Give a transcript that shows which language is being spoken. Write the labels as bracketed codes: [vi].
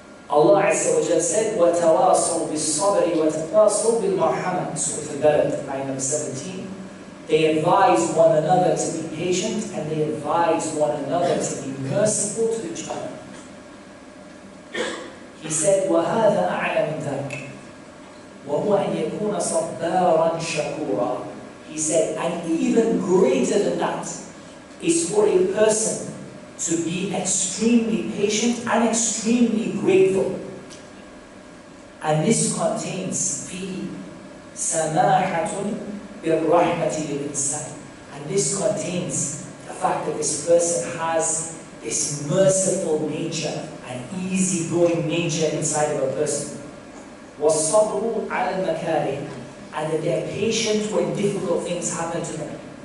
[en] Allah Azza wa Jalla said, [ar] وَتَوَاصَوْا بِالصَّبْرِ وَتَوَاصَوْا بِالْمَرْحَمَةِ, [en] Surah Al-Balad, ayah number 17. They advise one another to be patient, and they advise one another to be merciful to each other. He said, [ar] وَهَذَا أَعْلَى مِنْ ذَاكَ وَهُوَ أَنْ يَكُونَ صَبَّارًا شَكُورًا. [en] He said, and even greater than that is for a person to be extremely patient and extremely grateful. And this contains [ar] فِي سَمَاحَةٌ بِالرَّحْمَةِ لِلْإِنسَانِ. [en] And this contains the fact that this person has this merciful nature, an easygoing nature inside of a person. [ar] وَالصَّبْرُ عَلَى الْمَكَارِهِ, [en] and that they're patient when difficult things happen to them.